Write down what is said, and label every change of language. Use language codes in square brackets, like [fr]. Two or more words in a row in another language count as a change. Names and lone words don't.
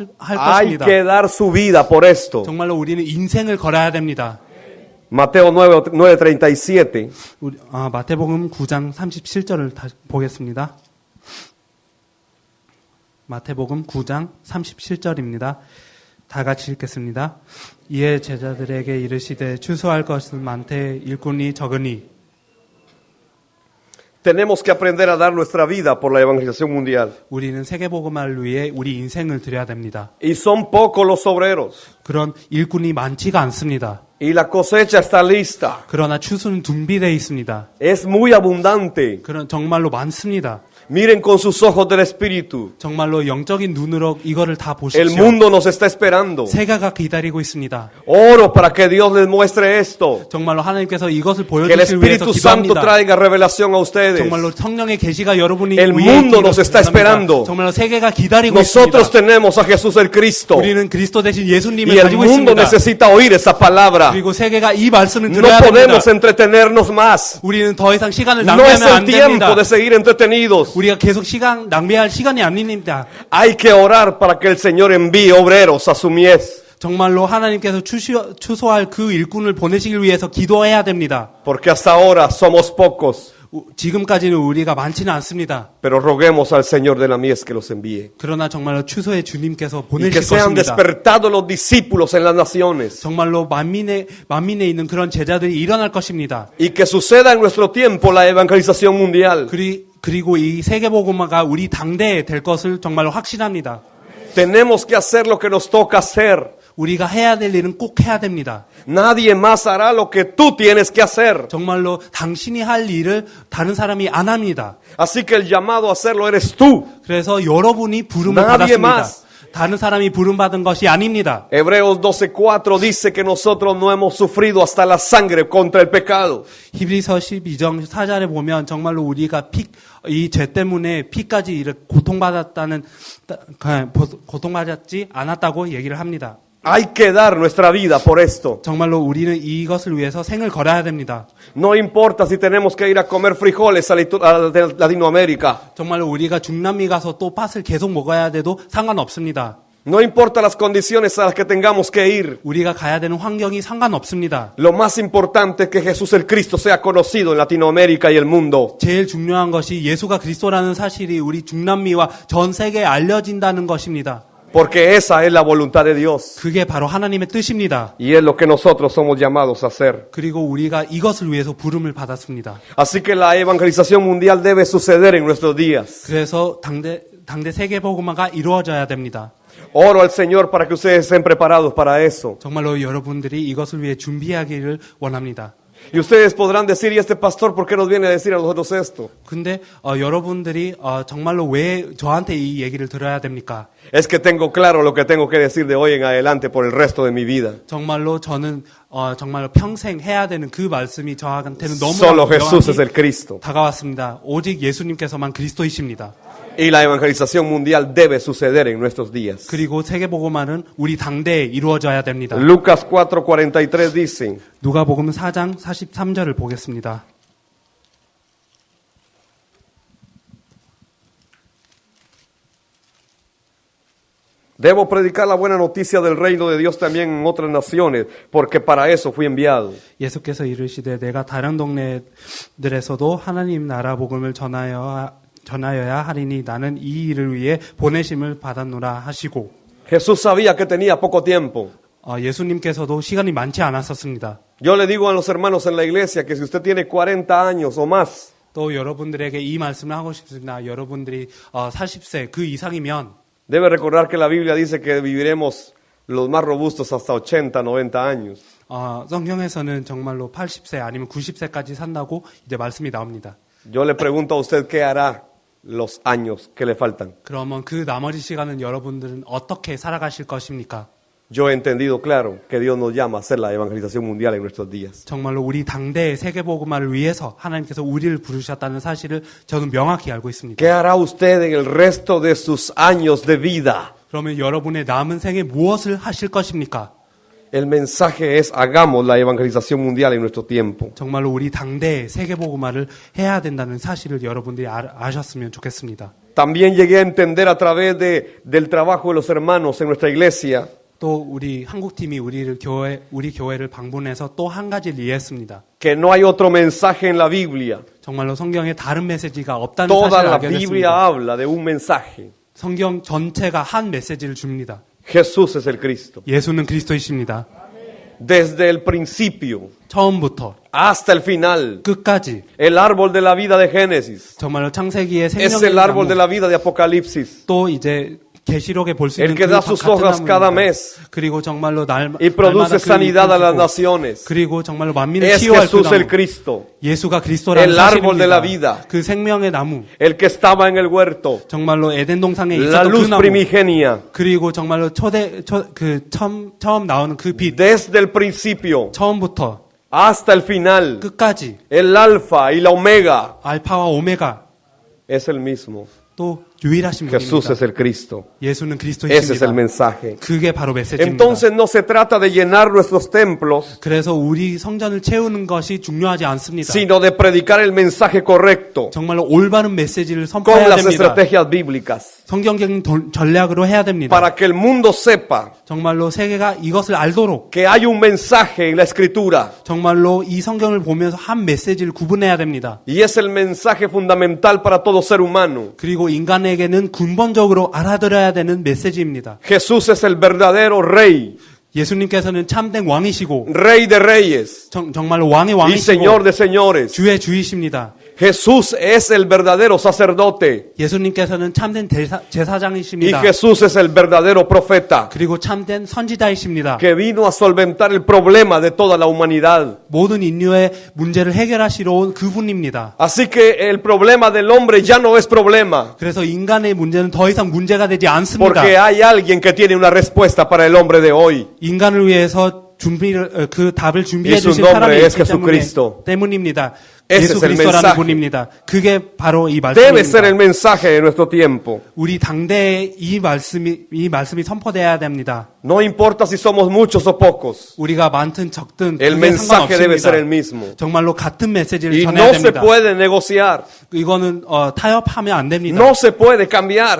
[es] Hay [ko] 것입니다. [es] que dar su vida por esto. [ko] 정말로 우리는 인생을 걸어야 됩니다. [es] Mateo 9:37. [ko] 마태복음 9장 37절을 다시 보겠습니다. 마태복음 9장 37절입니다. 다 같이 읽겠습니다. 이에 제자들에게 이르시되 추수할 것은 많되 일꾼이 적으니. [es] Tenemos que aprender a dar nuestra vida por la evangelización mundial. [ko] 우리는 세계복음화를 위해 우리 인생을 드려야 됩니다. [es] Y son pocos los obreros. [ko] 그런 일꾼이 많지가 않습니다. [es] Y la cosecha está lista. [ko] 그러나 추수는 준비되어 있습니다. [es] Es muy abundante. [ko] 그런 정말로 많습니다. [es] Miren con sus ojos del Espíritu. [ko] 정말로 영적인 눈으로 이거를 다 [es] El [ko] 보십시오. [es] mundo nos está esperando. [ko] 세계가 기다리고 있습니다. [es] Oro para que Dios les muestre esto. [ko] 정말로 하나님께서 이것을 [es] Que el [ko] 보여주실 위해서 [es] Espíritu Santo [ko] 기도합니다. [es] traiga revelación a ustedes. [ko] 정말로 성령의 계시가 여러분이 [es] El [ko] 위해 [es] mundo [ko] 있기를 [es] nos está [ko] 원합니다. [es] esperando. [ko] 정말로 세계가 기다리고 [es] Nosotros [ko] 있습니다. [es] tenemos a Jesús el Cristo. [ko] 우리는 그리스도 대신 예수님을 [es] Y el [ko] 가지고 [es] mundo [ko] 있습니다. [es] necesita oír esa palabra. [ko] 그리고 세계가 이 말씀을 [es] No [ko] 들어야 됩니다. [es] podemos entretenernos más. [ko] 우리는 더 이상 시간을 [es] No es [ko] 낭비하면 [es] el [ko] 안 됩니다. [es] tiempo de seguir entretenidos. [ko] 우리가 계속 낭비할 시간이 아닙니다. [es] Hay que orar para que el Señor envíe obreros a su mies. [ko] 정말로 하나님께서 추수할 그 일꾼을 보내시길 위해서 기도해야 됩니다. [es] Porque hasta ahora somos pocos. [ko] 지금까지는 우리가 많지는 않습니다. [es] Pero roguemos al Señor de la mies que los envíe. [ko] 그러나 정말로 추수의 주님께서 [es] Y que [ko] 보내실 [es] sean [ko] 것입니다. [es] despertados los discípulos en las naciones. [ko] 정말로 만민에 있는 그런 제자들이 일어날 것입니다. [es] Y que suceda en nuestro tiempo la evangelización mundial. [ko] 그리고 이 세계복음화가 우리 당대에 될 것을 정말로 확신합니다. [es] Tenemos que hacer lo que nos toca hacer. [ko] 우리가 해야 될 일은 꼭 해야 됩니다. [es] Nadie más hará lo que tú tienes que hacer. [ko] 정말로 당신이 할 일을 다른 사람이 안 합니다. [es] Así que el llamado a hacerlo eres tú. [ko] 그래서 여러분이 부름을 [es] Nadie [ko] 받았습니다. [es] más. [ko] 다른 사람이 부름받은 것이 아닙니다. [es] Hebreos 12:4 dice que nosotros no hemos sufrido hasta la sangre contra el pecado. [ko] 히브리서 12장 4절에 보면 정말로 우리가 이 죄 때문에 피까지 이렇게 고통받지 않았다고 얘기를 합니다. [es] Hay que dar nuestra vida por esto. [ko] 정말로 우리는 이것을 위해서 생을 걸어야 됩니다. [es] No importa si tenemos que ir a comer frijoles a Latinoamérica. [ko] 정말로 우리가 중남미 가서 또 팥을 계속 먹어야 돼도 상관없습니다. [es] No importa las condiciones a las que tengamos que ir. [ko] 우리가 가야 되는 환경이 상관없습니다. [es] Lo más importante es que Jesús el Cristo sea conocido en Latinoamérica y el mundo. [ko] 제일 중요한 것이 예수가 그리스도라는 사실이 우리 중남미와 전 세계에 알려진다는 것입니다. [es] Porque esa es la voluntad de Dios. [ko] 그게 바로 하나님의 뜻입니다. [es] Y es lo que nosotros somos llamados a hacer. [ko] 그리고 우리가 이것을 위해서 부름을 받았습니다. [es] Así que la evangelización mundial debe suceder en nuestros días. [ko] 그래서 당대 세계복음화가 이루어져야 됩니다. [es] Oro al Señor para que ustedes estén preparados para eso. [ko] 정말로 여러분들이 이것을 위해 준비하기를 원합니다. [es] Y ustedes podrán decir, ¿y este pastor por qué nos viene a decir a nosotros esto? [ko] 근데 여러분들이 정말로 왜 저한테 이 얘기를 들어야 됩니까? [es] Es que tengo claro lo que tengo que decir de hoy en adelante por el resto de mi vida. [ko] 정말로 저는 정말로 평생 해야 되는 그 말씀이 저한테는 너무 [es] Solo Jesús es el Cristo. [ko] 다가왔습니다. 오직 예수님께서만 그리스도이십니다. [es] Y la evangelización mundial debe suceder en nuestros días. [ko] 그리고 세계복음화는 우리 당대에 이루어져야 됩니다. [es] Lucas 4:43 dice, [ko] 누가복음 4장 43절을 보겠습니다. [es] debo predicar la buena noticia del reino de Dios también en otras naciones, porque para eso fui enviado. [ko] 예수께서 이르시되 내가 다른 동네들에서도 하나님 나라 복음을 전하여야 하리니 나는 이 일을 위해 보내심을 받았노라 하시고 [es] Jesús sabía que tenía poco tiempo. [ko] 예수님께서도 시간이 많지 않았었습니다. [es] Yo le digo a los hermanos en la iglesia que si usted tiene 40 años o más, [ko] 또 여러분들에게 이 말씀을 하고 싶습니다. 여러분들이 40세 그 이상이면 [es] debe recordar que la Biblia dice que viviremos los más robustos hasta 80, 90 años. [ko] 성경에서는 정말로 80세 아니면 90세까지 산다고 이제 말씀이 나옵니다. [es] Yo le pregunto a usted qué hará los años que le faltan. [ko] 그러면 그 나머지 시간은 여러분들은 어떻게 살아가실 것입니까? [es] Yo he entendido claro que Dios nos llama a hacer la evangelización mundial en nuestros días. [ko] 정말로 우리 당대의 세계복음화를 위해서 하나님께서 우리를 부르셨다는 사실을 저는 명확히 알고 있습니다. [es] ¿Qué hará usted en el resto de sus años de vida? [ko] 그러면 여러분의 남은 생에 무엇을 하실 것입니까? [es] El mensaje es hagamos la evangelización mundial en nuestro tiempo. [ko] 정말로 우리 당대의 세계복음화를 해야 된다는 사실을 여러분들이 아셨으면 좋겠습니다. [es] También llegué a entender a través del trabajo de los hermanos en nuestra iglesia [ko] 또 우리 한국팀이 우리 교회를 방문해서 또 한 가지를 이해했습니다. [es] que no hay otro mensaje en la Biblia. [ko] 정말로 성경에 다른 메시지가 없다는 [es] Toda [ko] 사실을 [es] la [ko] 알게 [es] Biblia [ko] 됐습니다. [es] habla de un mensaje. [ko] 성경 전체가 한 메시지를 줍니다. [es] Jesús es el Cristo. [ko] 예수는 그리스도이십니다. [es] Desde el principio [ko] 처음부터 [es] hasta el final. [ko] 끝까지 [es] El árbol de la vida de Génesis [ko] 정말로 창세기의 [es] es [ko] 생명의 [es] el árbol [ko] 나무, [es] de la vida de Apocalipsis. [ko] 또 이제 계시록에 볼 수 [es] El [ko] 있는 [es] que da sus hojas cada mes [ko] 그리고 정말로 [es] y produce sanidad a las naciones. [ko] 그리고 정말로 만민을 [es] Es [ko] 치유할 그 [es] Jesús el [ko] 나무 [es] Cristo, [ko] 예수가 그리스도라는 [es] el árbol de la [ko] 사실입니다. [es] vida, [ko] 그 생명의 나무 [es] el que estaba en el huerto, [ko] 정말로 에덴 동산에 [es] la [ko] 있었던 그 [es] luz [ko] 나무 [es] primigenia. [ko] 그리고 정말로 처음 나오는 그 빛 [es] Desde el principio [ko] 처음부터 [es] hasta el final, [ko] 끝까지 [es] el alfa y la omega [ko] 알파와 오메가 [es] es el mismo. [ko] 또 유일하신 [es] Jesús [ko] 분입니다. [es] es el Cristo. [ko] 예수는 [es] Ese es el [ko] 그리스도이십니다. [es] mensaje. [ko] 그게 바로 메시지입니다. [es] Entonces no se trata de llenar nuestros templos, [ko] 그래서 우리 성전을 채우는 것이 중요하지 않습니다. [es] sino de predicar el mensaje correcto [ko] 정말로 올바른 메시지를 [es] con [ko] 선포해야 [es] las [ko] 됩니다. [es] estrategias bíblicas [ko] 성경적인 전략으로 해야 됩니다. [es] para que el mundo sepa [ko] 정말로 세계가 이것을 알도록 [es] que hay un mensaje en la escritura [ko] 정말로 이 성경을 보면서 한 메시지를 구분해야 됩니다. [es] y es el mensaje fundamental para todo ser humano. [ko] 그리고 인간에게는 근본적으로 알아들어야 되는 메시지입니다. [es] Jesús es el verdadero rey, [ko] 예수님께서는 참된 왕이시고 [es] rey de reyes [ko] 정말로 왕의 [es] y [ko] 왕이시고 [es] señor de señores. [ko] 주의 주이십니다. [es] Jesús es el verdadero sacerdote [ko] 예수님께서는 참된 [es] y [ko] 제사장이십니다. [es] Jesús es el verdadero profeta [ko] 그리고 참된 선지자이십니다. [es] que vino a solventar el problema de toda la humanidad. [ko] 모든 인류의 문제를 해결하시러 온 그분입니다. [es] Así que el problema del hombre ya no es problema, [ko] 그래서 인간의 문제는 더 이상 문제가 되지 않습니다. [es] porque hay alguien que tiene una respuesta para el hombre de hoy. [ko] 인간을 위해서 그 답을 준비해 [es] Y su [ko] 주신 [es] nombre [ko] 사람이 [es] es [ko] 있기 [es] Jesucristo. [ko] 때문입니다. [es] Ese [ko] 예수 [es] es el [ko] 그리스도라는 [es] mensaje. [ko] 분입니다. 그게 바로 이 [es] Debe ser el [ko] 말씀입니다. [es] mensaje de nuestro tiempo. [ko] 우리 당대에 이 말씀이 선포돼야 됩니다. [es] No importa si somos muchos o pocos, [ko] 우리가 많든 적든 [es] el [ko] 그게 [es] mensaje debe ser el [ko] 상관없습니다. [es] mismo. [ko] 정말로 같은 메시지를 [es] Y [ko] 전해야 [es] no se [ko] 됩니다. [es] puede negociar, [ko] 이거는 타협하면 안 됩니다. [es] no se puede cambiar,